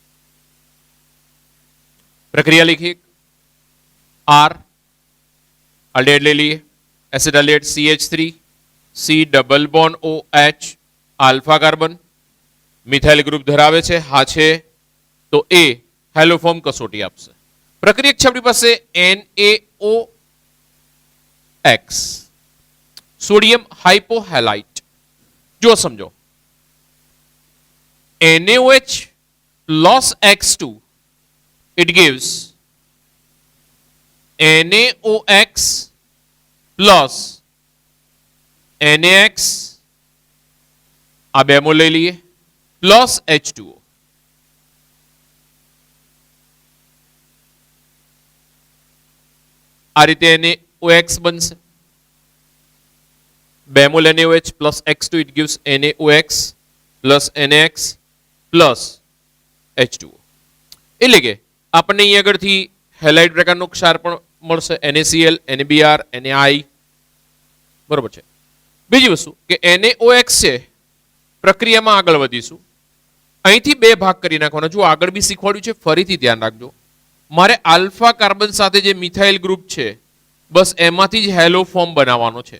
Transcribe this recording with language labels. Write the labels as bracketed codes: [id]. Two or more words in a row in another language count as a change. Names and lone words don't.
[gu] પ્રક્રિયા લીખીએ. R આલ્ડિહાઇડ લઈ લઈએ, એસિટાલ્ડિહાઇડ CH3 C≡OH આલ્ફા કાર્બન મિથાઇલ ગ્રુપ ધરાવે છે, હા છે, તો એ હેલોફોર્મ કસોટી આપશે. પ્રક્રિયક છે આપણી પાસે NaOX સોડિયમ હાઇપોહેલાઇટ. જો સમજો, [en] NaOH plus X2 it gives NaOX plus NaX, [gu] આ બે મોલ લઈ લઈએ, પ્લસ H2O. આ રીતે NaOX બનશે. [en] બેમોલ NaOH plus X2 it gives NaOX plus NaX plus H2O. [gu] એટલે કે આપણને અહીં આગળથી હેલાઇડ પ્રકારનો ક્ષાર પણ મળશે, NaCl, NaBr, NaI. બરોબર છે? બીજી વસ્તુ કે NaOX છે, પ્રક્રિયામાં આગળ વધીશું. અહીંથી બે ભાગ કરી નાખવાના. જો આગળ બી શીખવાડ્યું છે, ફરીથી ધ્યાન રાખજો. મારે આલ્ફા કાર્બન સાથે જે મિથાઇલ ગ્રુપ છે, બસ એમાંથી જ હેલો ફોર્મ બનાવવાનો છે.